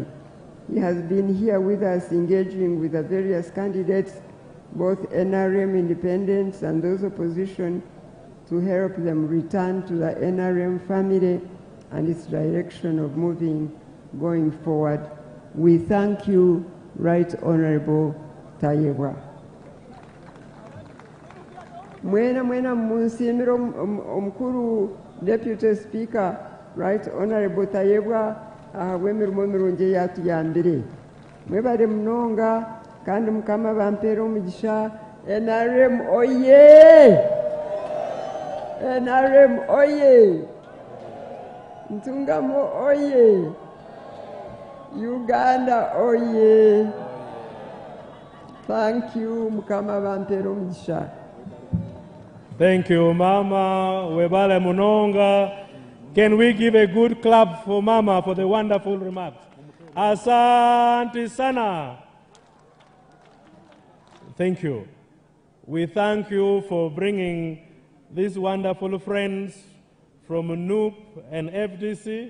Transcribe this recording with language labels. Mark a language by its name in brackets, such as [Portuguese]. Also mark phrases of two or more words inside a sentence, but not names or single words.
[English] He has been here with us engaging with the various candidates, both NRM independents and those opposition, to help them return to the NRM family and its direction of going forward. We thank you, Right Honorable Tayebwa. [Nyankole] Mwena munsimiro omukuru [English] Deputy Speaker, [Nyankole] Right Honorable Tayebwa, wemirimo mirungi yatuyambire. Mwebale munonga kandi mukama bampera omugisha. NRM oye! NRM oye! Ntungamo oye! Uganda oye! [English] Thank you, [Nyankole] mukama bampera omugisha. [English] Thank you, Mama [Nyankole] Webale Munonga. [English] Can we give a good clap for Mama for the wonderful remarks? [Swahili] Asante sana. [English] Thank you. We thank you for bringing these wonderful friends from NUP and FDC.